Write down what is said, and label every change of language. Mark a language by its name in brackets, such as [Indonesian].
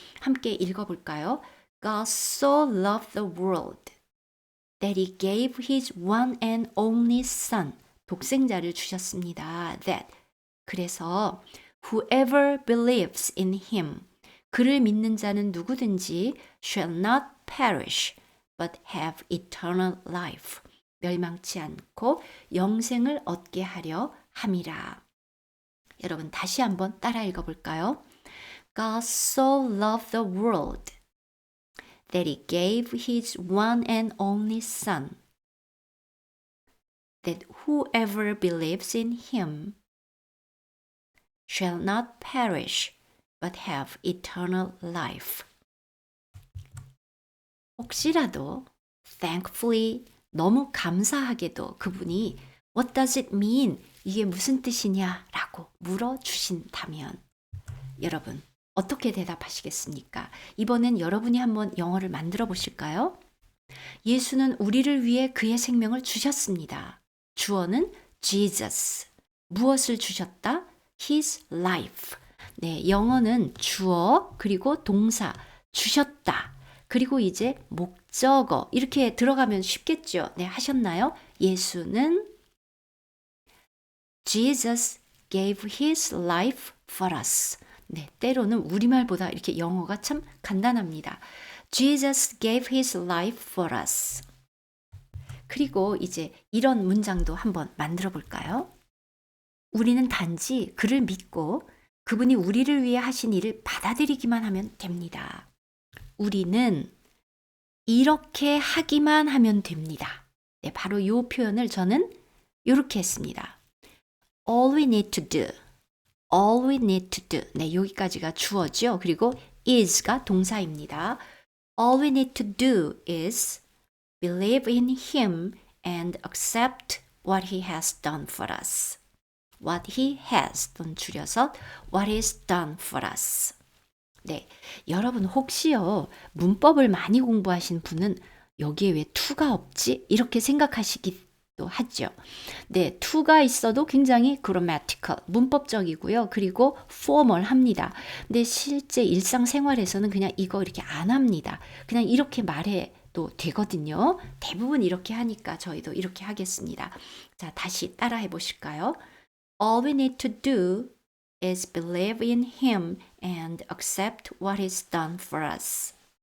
[Korean] 함께 읽어볼까요? [English] God so loved the world that he gave his one and only son. [Korean] 독생자를 주셨습니다. [English] That [Korean] 그래서 [English] whoever believes in him [Korean] 그를 믿는 자는 누구든지 [English] shall not perish but have eternal life. [Korean] 멸망치 않고 영생을 얻게 하려 함이라. 여러분 다시 한번 따라 읽어볼까요? [English] God so loved the world that he gave his one and only son that whoever believes in him shall not perish but have eternal life. [Korean] 혹시라도 [English] thankfully [Korean] 너무 감사하게도 그분이 [English] What does it mean? [Korean] 이게 무슨 뜻이냐? 라고 물어주신다면 여러분 어떻게 대답하시겠습니까? 이번엔 여러분이 한번 영어를 만들어 보실까요? 예수는 우리를 위해 그의 생명을 주셨습니다. 주어는 Jesus. 무엇을 주셨다? [English] His life. [Korean] 네, 영어는 주어 그리고 동사 주셨다. 그리고 이제 목적어 이렇게 들어가면 쉽겠죠. 네, 하셨나요? 예수는 [English] Jesus gave his life for us. [Korean] 네, 때로는 우리말보다 이렇게 영어가 참 간단합니다. [English] Jesus gave his life for us. [Korean] 그리고 이제 이런 문장도 한번 만들어 볼까요? 우리는 단지 그를 믿고 그분이 우리를 위해 하신 일을 받아들이기만 하면 됩니다. 우리는 이렇게 하기만 하면 됩니다. 네, 바로 이 표현을 저는 이렇게 했습니다. [English] All we need to do. All we need to do. [Korean] 네, 여기까지가 주어죠. 그리고 is가 동사입니다. [English] All we need to do is believe in him and accept what he has done for us. What he has, [Korean] 돈 줄여서 [English] what is done for us. [Korean] 네, 여러분 혹시요 문법을 많이 공부하신 분은 여기에 왜 to가 없지? 이렇게 생각하시기도 하죠. 네, to가 있어도 굉장히 grammatical, 문법적이고요. 그리고 formal합니다. 근데 실제 일상생활에서는 그냥 이거 이렇게 안 합니다. 그냥 이렇게 말해도 되거든요. 대부분 이렇게 하니까 저희도 이렇게 하겠습니다. 자, 다시 따라해 보실까요? [English] All we need to do is believe in him and accept what is done for us.